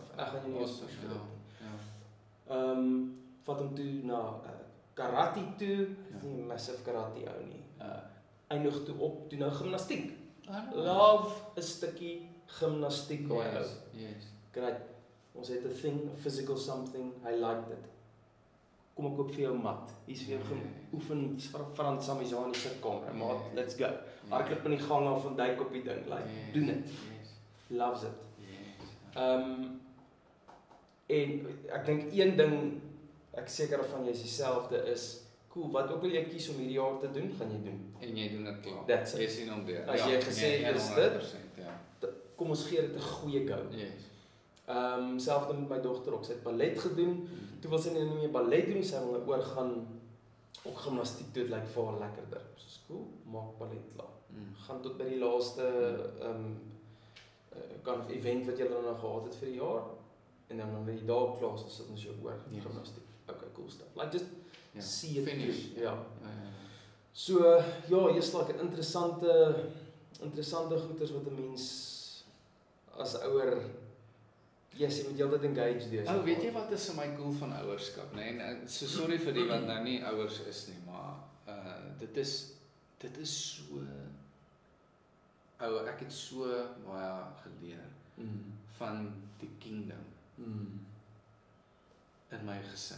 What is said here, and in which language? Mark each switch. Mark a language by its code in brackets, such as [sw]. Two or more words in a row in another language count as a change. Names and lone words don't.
[af] Ek gaan nie eens vir dit nie. Vat hom toe na karate toe, is nie 'n massive karate ou nie. Eindig toe op, toe nou gimnastiek. Love 'n stukkie gimnastiek daai ou. [en] Great. [af] Ons het 'n [en] thing, a physical something, I liked it. [af] Kom ek koop vir jou mat. Hier's vir jou oefen Frans Samizani se kamer. Maat, [en] let's go. [af] Hardloop in die gang af en duik op die ding, like doen dit. [en] Loves it. [af] En ek dink een ding ek seker van jy is dieselfde is, cool, wat ook al jy kies om hierdie jaar te doen, gaan jy doen. En jy doen dit klaar. [en] That's it. [af] Jy sien hom deur. As jy gesê is dit, ja. Kom ons gee dit 'n goeie go. Selfs met my dogter ook, sy het ballet gedoen. Toe wil sy nie meer ballet doen, sy wil nou oorgaan ook gimnastiek doen, lyk vir haar lekkerder. Soos cool, maak ballet klaar. Gaan tot by die laaste [en] kind of event [af] wat jy dan nou gehad het vir die jaar, en dan wanneer jy daar klaar is, sit ons jou oor gimnastiek. [en] Okay, cool stuff. Like just see it finish. [af] So, jy's like 'n interessante goeters wat 'n mens as ouer yes, jy moet heeltyd engage wees. Weet jy wat is my cool van ouerskap, nee? En so sorry vir die wat nou nie ouers is nie, maar dit is so ek het so baie geleer van die kingdom in my gesin.